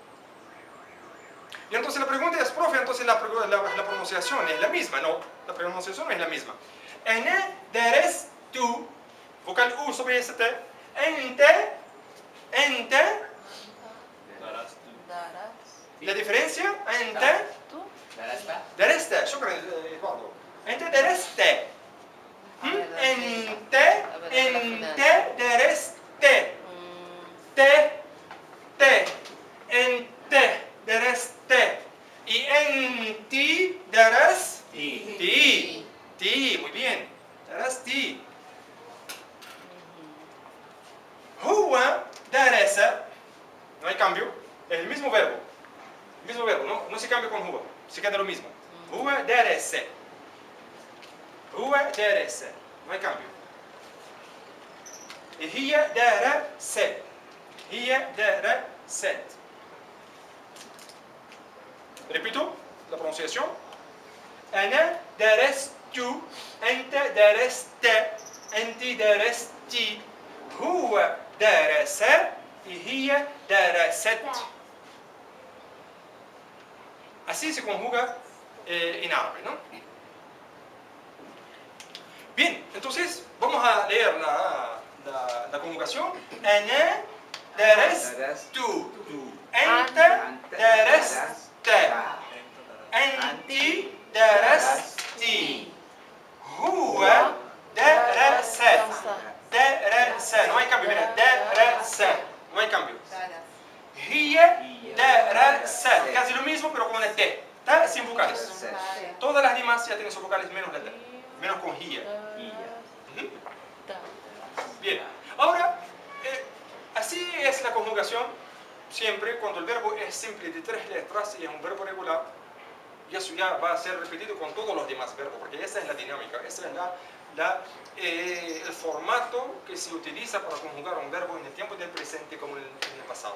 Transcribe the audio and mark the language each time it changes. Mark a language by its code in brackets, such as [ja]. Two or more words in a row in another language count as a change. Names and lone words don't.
[es] Y entonces la pregunta es, profe, entonces la pronunciación es la misma. No, la pronunciación no es la misma. Ene, deres, tu, vocal U sobre ST, ente, Darás tú. Darás. la diferencia, ente, ¿Tú? [ar] درست شكرا إدواردو أنت درست أنت درست ت أنت درست y أنتي درستي [es] muy bien [ar] درستي هو درس [es] no hay cambio es el mismo verbo no se cambia con هو se queda lo mismo [ar] هو درس [es] no hay cambio y [ar] هي درست [es] repito la pronunciación [ar] أنا درست أنت درست أنت درستي هو درس [es] y [ar] هي درست [es] así se conjuga en árabe, ¿no? Bien, entonces vamos a leer la conjugación. [ar] أنا درست أنت درست أنت درستي هو درس [es] no hay cambio, mira, درس no hay cambio [ar] هي درست [es] casi lo mismo pero con la T ta sin vocales todas las demás ya tienen sus vocales menos la T menos con هي bien, ahora así es la conjugación siempre cuando el verbo es simple de tres letras y es un verbo regular y eso ya va a ser repetido con todos los demás verbos porque esa es la dinámica, esa es el formato que se utiliza para conjugar un verbo en el tiempo del presente como en el pasado.